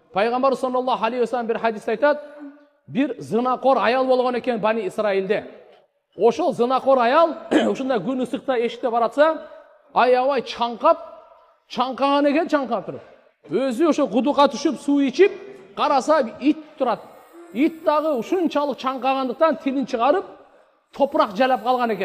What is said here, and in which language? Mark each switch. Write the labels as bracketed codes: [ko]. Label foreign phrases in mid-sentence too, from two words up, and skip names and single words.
[kk] Пайғамбар [ar] صلى الله عليه وسلم [kk] бір хадисте айтады, bir зынақор аял болған екен Бани Исраилде. [ky] Ошол зынақор аял ушундай күн ысыкта эшикте баратса, аябай чаңкаган экен, чаңкап туруп. Өзү ошо кудукка түшүп, суу ичип, караса ит турат. Ит дагы ушунчалык чаңкагандыктан тилин чыгарып, топурак жалап калган экен.